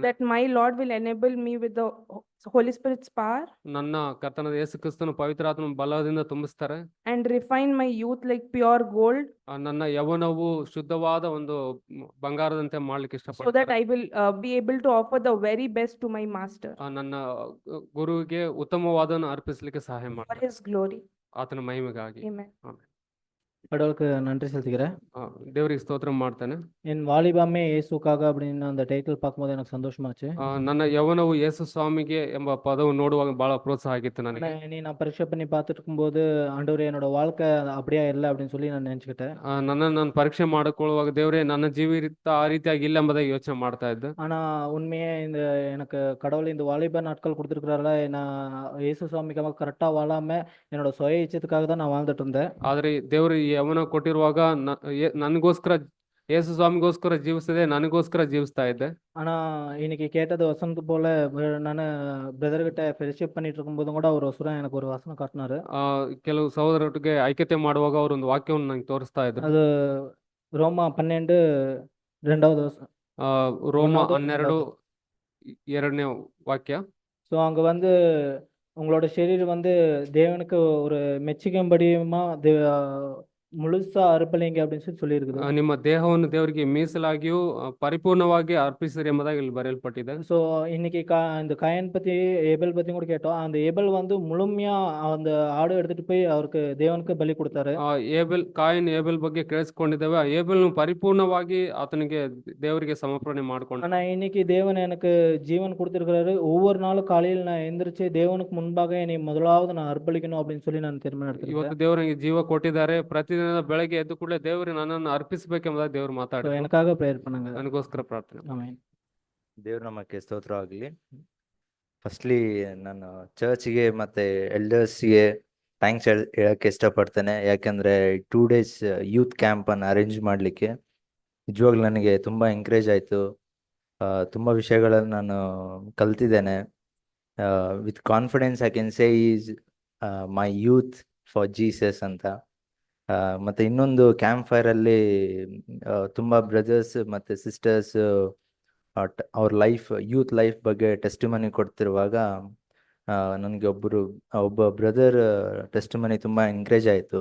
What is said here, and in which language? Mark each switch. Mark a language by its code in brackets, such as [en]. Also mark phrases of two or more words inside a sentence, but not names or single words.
[en] that my Lord will enable me with the Holy Spirit's power [kn] ನನ್ನ ಕರ್ತನಾದ ಯೇಸು ಕ್ರಿಸ್ತನು ಪವಿತ್ರಾತ್ಮ ಬಲದಿಂದ ತುಂಬಿಸ್ತಾರೆ. [en] and refine my youth like pure gold, [kn] ನನ್ನ ಯೌವನವು ಶುದ್ಧವಾದ ಒಂದು ಬಂಗಾರದಂತೆ ಮಾಡ್ಲಿಕ್ಕೆ [en] so that [kn] ಇಷ್ಟಪಡ್ತಾರೆ. [en] I will be able to offer the very best to my master [kn] ನನ್ನ ಗುರುವಿಗೆ ಉತ್ತಮವಾದನ್ನು ಅರ್ಪಿಸಲಿಕ್ಕೆ ಸಹಾಯ [en] for [kn] ಮಾಡ್ತಾರೆ, [en] his glory. [kn] ಆತನ ಮಹಿಮೆಗಾಗಿ. [en] Amen. [kn] ಆಮೆನ್. [ta] கடவுளுக்கு நன்றி செலுத்துகிறேன். தேவருக்கு ஸ்தோத்திரம் ಮಾಡ್ತೇನೆ. என் வாலிபமே இயேசுக்காக அப்படின்னு அந்த டைட்டில் பார்க்கும்போது எனக்கு சந்தோஷமாச்சு. [kn] ನನ್ನ ಯೌವನವು ಯೇಸು ಸ್ವಾಮಿಗೆ ಎಂಬ ಪದವು ನೋಡುವಾಗ ಬಹಳ ಪ್ರೋತ್ಸಾಹ ಆಗಿತ್ತು ನನಗೆ. [ta] நான் பரீட்சை பண்ணி பார்த்துட்டு இருக்கும்போது ஆண்டவரே என்னோட வாழ்க்கை அப்படியே இல்லை அப்படின்னு சொல்லி நான் நினைச்சுக்கிட்டேன். [kn] ನಾನು ಪರೀಕ್ಷೆ ಮಾಡಿಕೊಳ್ಳುವಾಗ ದೇವರೇ ನನ್ನ ಜೀವಿತ ಆ ರೀತಿಯಾಗಿ ಇಲ್ಲ ಎಂಬುದಾಗಿ ಯೋಚನೆ ಮಾಡ್ತಾ ಇದ್ದೆ. [ta] ஆனா உண்மையே இந்த எனக்கு கடவுள் இந்த வாலிப நாட்கள் கொடுத்துருக்கிறாருல, நான் இயேசு சுவாமிக்காக கரெக்டா வாழாம என்னோட சுய இச்சத்துக்காக தான் நான் வாழ்ந்துட்டு இருந்தேன். [kn] ಆದ್ರೆ ದೇವರು ಈ ಯೌವನ ಕೊಟ್ಟಿರುವಾಗ ನನಗೋಸ್ಕರ ಯೇಸು ಸ್ವಾಮಿಗೋಸ್ಕರ ಜೀವಿಸದೆ ನನಗೋಸ್ಕರ ಜೀವಿಸ್ತಾ ಇದ್ದೆ. [ta] ஆனா இன்னைக்கு கேட்டது வசனத்து போல நான் பிரதர் கிட்ட ஃபெலோஷிப் பண்ணிட்டு இருக்கும்போதும் கூட ஒரு வசனம் எனக்கு ஒரு வசனம் காட்டினாரு. [kn] ಕೆಲವು ಸಹೋದರರಿಗೆ ಐಕ್ಯತೆ ಮಾಡುವಾಗ ಅವರು ಒಂದು ವಾಕ್ಯವನ್ನು ನಂಗೆ ತೋರಿಸ್ತಾ ಇದ್ರು. [ta] அது ரோமா 12 2வது வசனம். [kn] ರೋಮ 12 2ನೇ ವಾಕ್ಯ. [ta] ஸோ அங்க வந்து உங்களோட ಶರೀರ வந்து தேவனுக்கு ஒரு மெச்சிக்கும்படியுமா முழுசா அர்ப்பணிங்க அப்படின்னு சொல்லியிருக்குது. [kn] ನಿಮ್ಮ ದೇಹವನ್ನು ದೇವರಿಗೆ ಮೀಸಲಾಗಿಯೂ ಪರಿಪೂರ್ಣವಾಗಿ ಅರ್ಪಿಸಿರಿ ಎಂಬುದಾಗಿ ಇಲ್ಲಿ ಬರೆಯಲ್ಪಟ್ಟಿದೆ. [ta] ஸோ இன்னைக்கு இந்த காயன் பத்தி ஏபல் பத்தி கூட கேட்டோம். அந்த ஏபல் வந்து முழுமையா அந்த ஆடு எடுத்துட்டு போய் அவருக்கு தேவனுக்கு பலி கொடுத்தாரு. [kn] ಏಬೆಲ್ ಬಗ್ಗೆ ಕೇಳಿಸ್ಕೊಂಡಿದ್ದೇವೆ. ಏಬೆಲ್ನು ಪರಿಪೂರ್ಣವಾಗಿ ಆತನಿಗೆ ದೇವರಿಗೆ ಸಮರ್ಪಣೆ ಮಾಡಿಕೊಂಡ. [ta] ஆனா இன்னைக்கு தேவன் எனக்கு ஜீவன் கொடுத்திருக்கிறாரு. ஒவ்வொரு நாளும் காலையில் நான் எந்திரிச்சு தேவனுக்கு முன்பாக என்னை முதலாவது நான் அர்ப்பணிக்கணும் அப்படின்னு சொல்லி நான் தீர்மானம் எடுத்திருக்கேன். [kn] ಇವತ್ತು ದೇವರಿಗೆ ಜೀವ ಕೊಟ್ಟಿದ್ದಾರೆ. ಪ್ರತಿದಿನ ಬೆಳಗ್ಗೆ ಎದ್ದು ಕೂಡಲೇ ದೇವರು ನನ್ನನ್ನು ಅರ್ಪಿಸಬೇಕೆಂಬುದಾಗಿ ದೇವರು ಮಾತಾಡ್ತಾರೆ. [ta] எனக்காக ಪ್ರೇಯರ್ பண்ணுங்க. [kn] ನನಗೋಸ್ಕರ ಪ್ರಾರ್ಥನೆ. ಆಮೆನ್. ದೇವ್ರ ನಮಕ್ಕೆ ಸ್ತೋತ್ರ ಆಗಲಿ. ಫಸ್ಟ್ಲಿ ನಾನು ಚರ್ಚ್ಗೆ ಮತ್ತು [en] elders thanks [kn] ಹೇಳಕ್ಕೆ ಇಷ್ಟಪಡ್ತೇನೆ. ಯಾಕೆಂದರೆ 2 days [en] youth camp [kn] ಅರೇಂಜ್ ಮಾಡಲಿಕ್ಕೆ ನಿಜವಾಗ್ಲೂ ನನಗೆ ತುಂಬ ಎಂಕರೇಜ್ ಆಯಿತು. ತುಂಬ ವಿಷಯಗಳನ್ನು ನಾನು ಕಲ್ತಿದ್ದೇನೆ. [en] with confidence I can say is my youth for Jesus ಅಂತ. [kn] ಮತ್ತು ಇನ್ನೊಂದು [en] camp fire [kn] ತುಂಬ ಬ್ರದರ್ಸ್ ಮತ್ತು ಸಿಸ್ಟರ್ಸ್ ಅವ್ರ [en] youth life [kn] ಬಗ್ಗೆ ಟೆಸ್ಟಿಮನಿ ಕೊಡ್ತಿರುವಾಗ ನನಗೆ ಒಬ್ಬ [en] brother testimony [kn] ತುಂಬ ಎಂಕರೇಜ್ ಆಯಿತು.